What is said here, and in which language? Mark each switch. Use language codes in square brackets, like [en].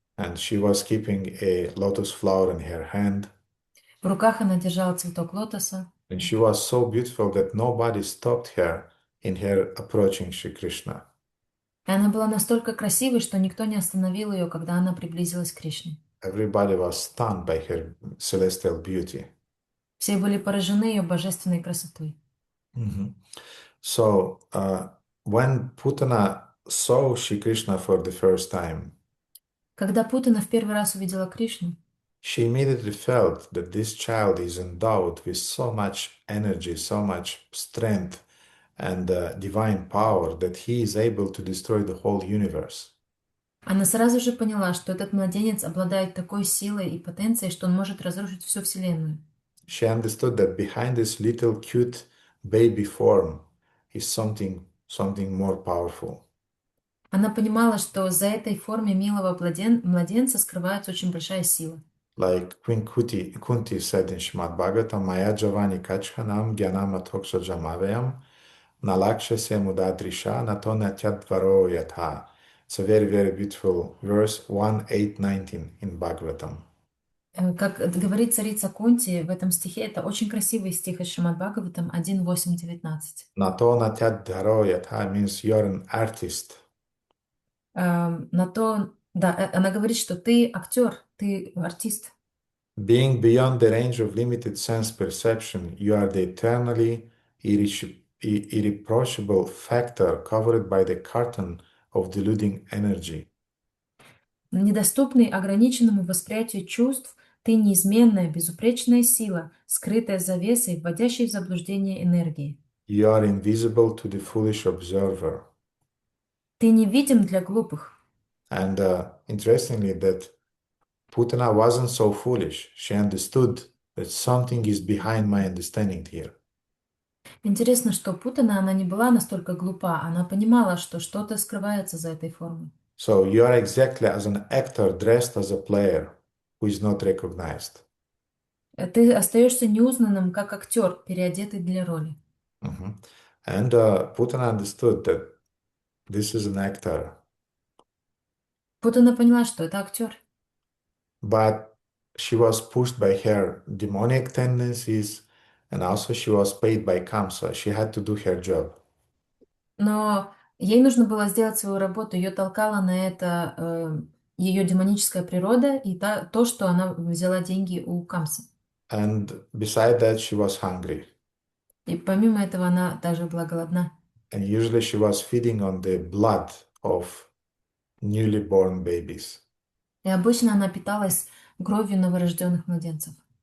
[en] And she was keeping a lotus flower in her hand. [ru] В руках она держала цветок лотоса. [en] And she was so beautiful that nobody stopped her in her approaching Shri Krishna. [ru] И она была настолько красивой, что никто не остановил ее, когда она приблизилась к Кришне. [en] Everybody was stunned by her celestial beauty. [ru] Все были поражены ее божественной красотой. [en] So when Putana saw Shri Krishna for the first time, [ru] Когда Путана в первый раз увидела Кришну, [en] she immediately felt that this child is endowed with so much energy, so much strength and divine power that he is able to destroy the whole universe. [ru] она сразу же поняла, что этот младенец обладает такой силой и потенцией, что он может разрушить всю Вселенную. [en] She understood that behind this little cute baby form is something more powerful. [ru] Она понимала, что за этой формой милого младенца скрывается очень большая сила. [en] Like Queen Kunti said in Shrimad Bhagavatam, [sa] Maya Javani Kachhanam Gyanam Athoksha Jamavayam Nalaksha Se Mudadrisha Natonatya Dvaro Yatha. [en] It's a very, very beautiful verse 1:8-19 in Bhagavatam. [ru] Как говорит царица Кунти в этом стихе, это очень красивый стих из Шримад Бхагаватам 1:8-19. [sa] Natonatya Dvaro Yatha [en] means you're an artist. [ru] На то, да, она говорит, что ты актер, ты артист. [en] Being beyond the range of limited sense perception, you are the eternally irreproachable factor covered by the curtain of deluding energy. [ru] Недоступный ограниченному восприятию чувств, ты неизменная, безупречная сила, скрытая завесой, вводящей в заблуждение энергии. [en] You are invisible to the foolish observer. [ru] Ты невидим для глупых. [en] And interestingly, that Putana wasn't so foolish. She understood that something is behind my understanding here. [ru] Интересно, что Путана, она не была настолько глупа, она понимала, что что-то скрывается за этой формой. [en] So you are exactly as an actor dressed as a player who is not recognized. [ru] Ты остаешься неузнанным, как актер, переодетый для роли. [en] And Putana understood that this is an actor. [ru] Путана поняла, что это актер. [en] But she was pushed by her demonic tendencies, and also she was paid by Kamsa. She had to do her job. [ru] Но ей нужно было сделать свою работу, ее толкала на это ее демоническая природа и то, что она взяла деньги у Камса. [en] And beside that, she was hungry. [ru] И помимо этого она также была голодна. [en] And usually she was feeding on the blood of newly born babies. [ru] И обычно она питалась кровью новорожденных младенцев.